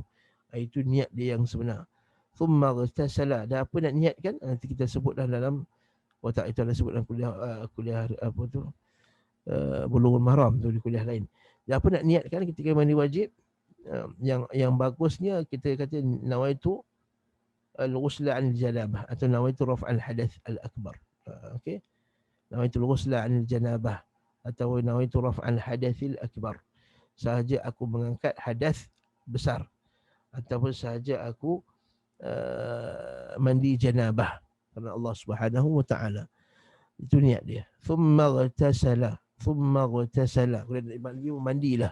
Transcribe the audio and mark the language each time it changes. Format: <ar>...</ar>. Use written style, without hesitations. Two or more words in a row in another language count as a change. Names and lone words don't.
<ms>Itu niat dia yang sebenar.</ms> <ar>ثم اغتسل.</ar> <ms>Dan apa nak niatkan? Nanti kita sebutlah dalam watak itu, ada sebut dalam kuliah apa tu? Bulughul Maram tu, di kuliah lain. Dan apa nak niatkan ketika mandi wajib? Yang bagusnya kita kata</ms> <ar>نويت الغسل عن الجنابة atau نويت رفع الحدث الأكبر. Okey. نويت الغسل عن الجنابة atau نويت رفع الحدث الأكبر.</ar> <ms>Sahaja aku mengangkat hadas besar, ataupun sahaja aku mandi janabah kerana</ms> <ar>الله سبحانه وتعالى.</ar> <ms>Itu niat dia.</ms> <ar>ثم اغتسل.</ar> <ms>Kemudian mandilah.</ms>